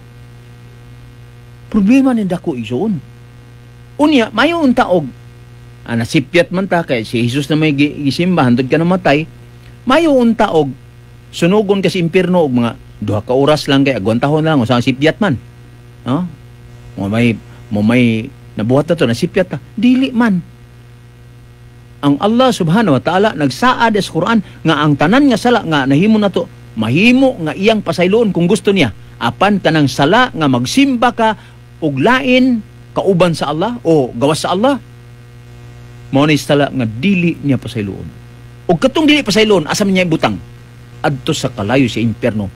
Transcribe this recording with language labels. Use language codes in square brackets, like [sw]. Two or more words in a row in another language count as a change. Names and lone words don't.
[ceb] Problema ni dako igsoon. Unya, mayo unta og nasipyat man ta kay si Hesus na may gisimba hantod ka namatay. Mayo unta og sunugon ka sa impierno og mga 2 ka oras lang kay agwantahon lang usa sipyat man. No? Mo may nabuhat na to nasipyat ta. Dili man. Ang Allah [ar] سبحانه وتعالى [ceb] nagsaad sa Quran nga ang tanan nga sala nga nahimo na to mahimo nga iyang pasayloon kung gusto niya. Apan kanang sala nga magsimba ka og lain kauban sa Allah o gawas sa Allah mao ni sala nga dili niya pasayloon. Og katong dili pasayloon asa man niya ibutang adto sa kalayo sa impierno.